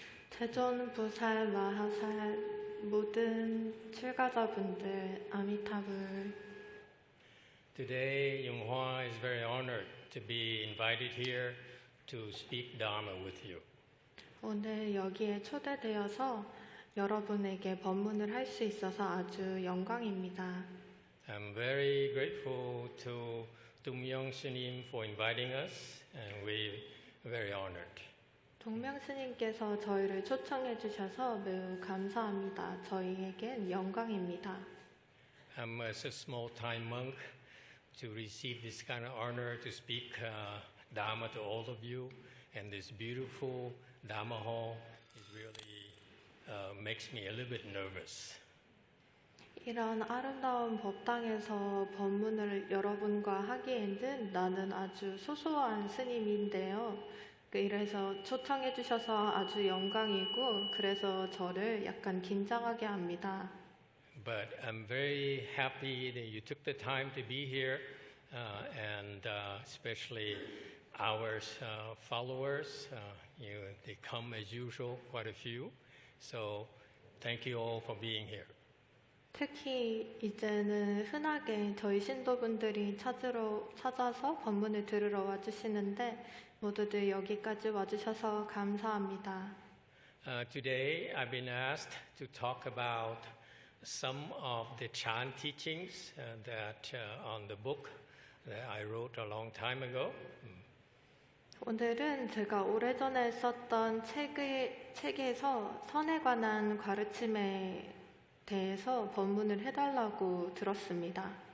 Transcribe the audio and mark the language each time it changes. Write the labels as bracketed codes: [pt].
[ko] 대전, 부살, 마하살, 모든 출가자분들, 아미타불. [en] Today, Yunghua is very honored to be invited here to speak Dharma with you. [ko] 오늘 여기에 초대되어서 여러분에게 법문을 할 수 있어서 아주 영광입니다. [en] I'm very grateful to Tumyong Shunim for inviting us, and we're very honored. [ko] 동명 스님께서 저희를 초청해 주셔서 매우 감사합니다. 저희에겐 영광입니다. [en] I'm as a small-time monk to receive this kind of honor to speak Dharma to all of you, and this beautiful Dharma hall is really makes me a little bit nervous. [ko] 이런 아름다운 법당에서 법문을 여러분과 하기에는 나는 아주 소소한 스님인데요. 이래서 초청해 주셔서 아주 영광이고 그래서 저를 약간 긴장하게 합니다. [en] But I'm very happy that you took the time to be here, and especially our followers. They come as usual, quite a few. So thank you all for being here. [ko] 특히 이제는 흔하게 저희 신도분들이 찾아서 법문을 들으러 와주시는데 모두들 여기까지 와주셔서 감사합니다. [en] Today I've been asked to talk about some of the Chan teachings that on the book that I wrote a long time ago. [ko] 오늘은 제가 오래전에 썼던 책에서 선에 관한 가르침에 대해서 법문을 해달라고 들었습니다.